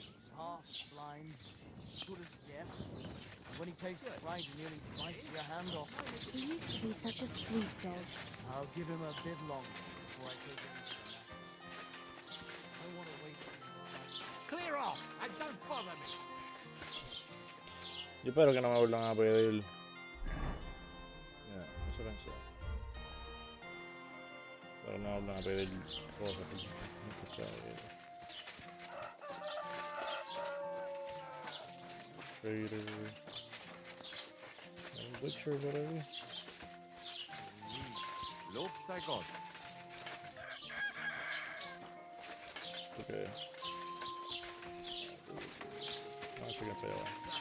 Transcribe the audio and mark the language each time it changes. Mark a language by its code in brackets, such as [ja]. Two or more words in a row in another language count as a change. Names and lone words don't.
[en] He's half blind, good as deaf. When he takes the fright, he nearly bites your hand off. He used to be such a sweet dog. I'll give him a bit longer before I take him to the mattress. I want to wait for him. Clear off and don't bother me! [es] Yo espero que no me vuelvan a pedir. Ya, eso pensé. Pero no me vuelvan a pedir cosas. [en] Trader. Butcher, whatever. [de] Lob sei Gott. [en] Okay. [es] Vamos a chegar para allá.